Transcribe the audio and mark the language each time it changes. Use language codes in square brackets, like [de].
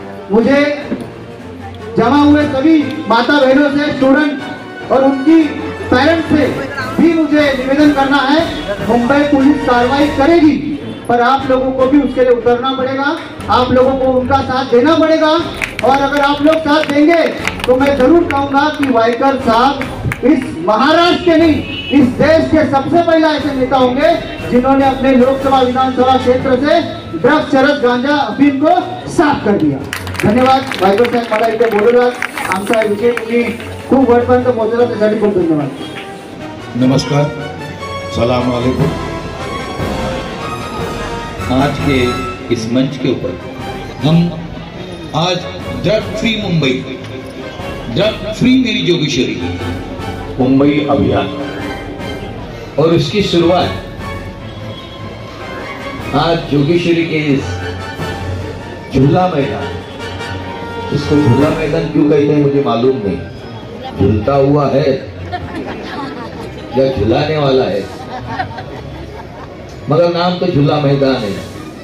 [hi] मुझे जमा हुए सभी माता बहनों से, स्टूडेंट और उनकी पेरेंट्स से भी मुझे निवेदन करना है, मुंबई पुलिस कार्रवाई करेगी, पर आप लोगों को भी उसके लिए उतरना पड़ेगा, आप लोगों को उनका साथ देना पड़ेगा। और अगर आप लोग साथ देंगे तो मैं जरूर कहूंगा कि वाइकर साहब इस महाराष्ट्र के नहीं, इस देश के सबसे पहला ऐसे नेता होंगे जिन्होंने अपने लोकसभा विधानसभा क्षेत्र से ड्रग्स, चरस, गांजा, अफीम को साफ कर दिया। [mr] धन्यवाद वाइकर साहेब, मला इथे बोलवलात, आमचा विषय तुम्ही खूप वरपर्यंत पोहोचला, त्यासाठी खूप धन्यवाद। [hi] नमस्कार, सलाम वालेकुम। आज के इस मंच के ऊपर हम आज drug free Mumbai, drug free मेरी जोगेश्वरी मुंबई अभियान, और इसकी शुरुआत आज जोगेश्वरी के इस झूला मैदान, इसको झूला मैदान क्यों कहते हैं मुझे मालूम नहीं, झूलता हुआ है या झुलाने वाला है, मगर नाम तो झूला मैदान है।